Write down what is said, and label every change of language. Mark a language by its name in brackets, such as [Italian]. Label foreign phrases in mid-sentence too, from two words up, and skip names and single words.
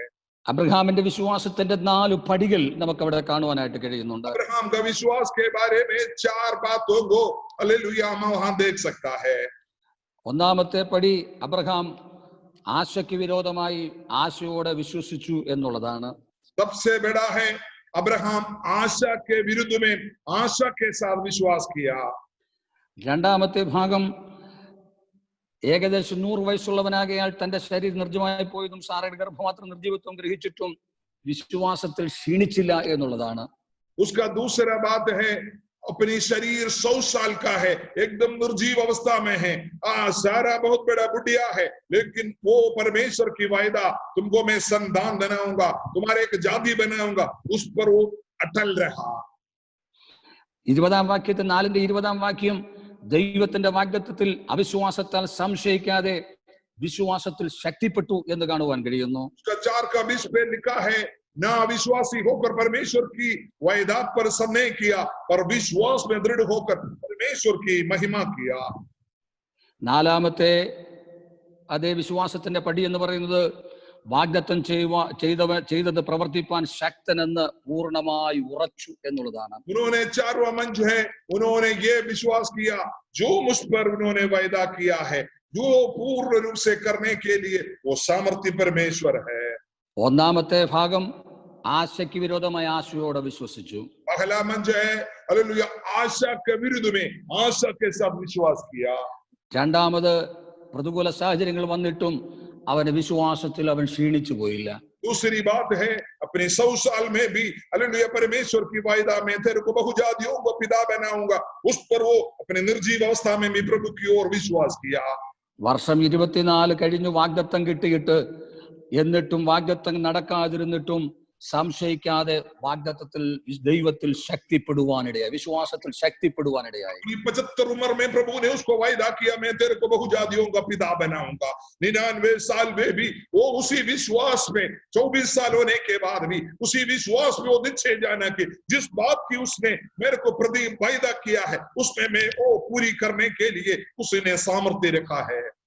[Malayalam] അബ്രഹാമിന്റെ വിശ്വാസത്തിന്റെ 4 പടികൾ നമുക്ക് അവിടെ കാണുവാനായിട്ട് കഴിയുന്നുണ്ട്. [Hindi] अब्राहम का विश्वास के बारे में 4 बातों को हालेलुया हम वहां देख सकता है. [Malayalam] ഒന്നാമത്തെ പടി, അബ്രഹാം ആശയ്ക്ക് വിരോധമായി ആശയോടെ വിശ്വസിച്ചു എന്നുള്ളതാണ്. [Hindi] सबसे बड़ा है अब्राहम आशा के विरुद्ध में आशा के साथ विश्वास किया. [Malayalam] രണ്ടാമത്തെ ഭാഗം, ഏകദേശം 100 വയസ്സുള്ളവനാകയാൽ തന്റെ ശരീരം നിർജ്ജമായി പോയതും സാറയുടെ ഗർഭമാത്ര നിർജ്ജീവത്വം ഗ്രഹിച്ചിട്ടും വിശ്വാസത്തിൽ ക്ഷീണിച്ചില്ല എന്നുള്ളതാണ്. [Hindi] उसका दूसरा बात है, अपनी शरीर 100 साल का है, एकदम निर्जीव अवस्था में है, सारा बहुत बड़ा बुढ़िया है, लेकिन वो परमेश्वर की वायदा, तुमको मैं संतान बनाऊंगा, तुम्हारे एक जाति बनाऊंगा, उस पर वो अटल रहा. [Malayalam] 20-ാം വാക്യത്തിൽ 4-ന്റെ 20-ാം വാക്യം, ദൈവത്തിന്റെ വാഗ്ദത്തത്തിൽ അവിശ്വാസത്താൽ സംശയിക്കാതെ വിശ്വാസത്തിൽ ശക്തിപ്പെട്ടു എന്ന് കാണുവാൻ കഴിയുന്നു. [Hindi] 4:20 पे लिखा है, ना अविश्वासी होकर परमेश्वर की वायदा पर संदेह किया, पर विश्वास में दृढ़ होकर परमेश्वर की महिमा किया. [Malayalam] നാലാമത്തെ അതേ വിശ്വാസത്തിന്റെ പടി എന്ന് പറയുന്നത്, വാഗ്ദത്തം ചെയ്തത് പ്രവർത്തിപ്പാൻ ശക്തനെന്ന് പൂർണ്ണമായി ഉറച്ചു എന്നുള്ളതാണ്. [Hindi] उन्होंने 4वां मंच है, उन्होंने ये विश्वास किया जो मुझ पर उन्होंने वायदा किया है, जो पूर्ण रूप से करने के लिए वो सामर्थ्य परमेश्वर है. [Malayalam] ഒന്നാമത്തെ ഭാഗം, ആശയ്ക്ക് വിരോധമായി ആശയോടെ വിശ്വസിച്ചു. [Hindi] पहला मंच है, हालेलुया आशा के विरुद्ध में आशा के साथ विश्वास किया। [Malayalam] രണ്ടാമത് പ്രതികൂല സാഹചര്യങ്ങൾ വന്നിട്ടും അവന്റെ വിശ്വാസത്തിൽ അവൻ ക്ഷീണിച്ചു പോയില്ല. [Hindi] दूसरी बात है अपने 100 साल में भी हालेलुया परमेश्वर की वायदा में तेरे को बहुजातियों को पिता बनाऊंगा, उस पर वो अपने निर्जीव अवस्था में भी प्रभु की ओर विश्वास किया। [Malayalam] വർഷം 24 കഴിഞ്ഞു വാഗ്ദത്തം കിട്ടിയിട്ട് എന്നിട്ടും വാഗ്ദത്തം നടക്കാതിരുന്നിട്ടും സംശയിക്കാതെ വാഗ്ദത്തത്തിൽ ദൈവത്തിൽ ശക്തിപ്പെടുവാനിടയായി, വിശ്വാസത്തിൽ ശക്തിപ്പെടുവാനിടയായി. [Hindi] 75 उम्र में प्रभु ने उसको वायदा किया मैं तेरे को बहुजातियों का पिता बनाऊंगा। 99 साल में भी वो उसी विश्वास में 24 साल होने के बाद भी उसी विश्वास में वो निश्चय जाना कि जिस बात की उसने मेरे को प्रदीप वायदा किया है उसमें मैं वो पूरी करने के लिए उसने सामर्थ्य रखा है।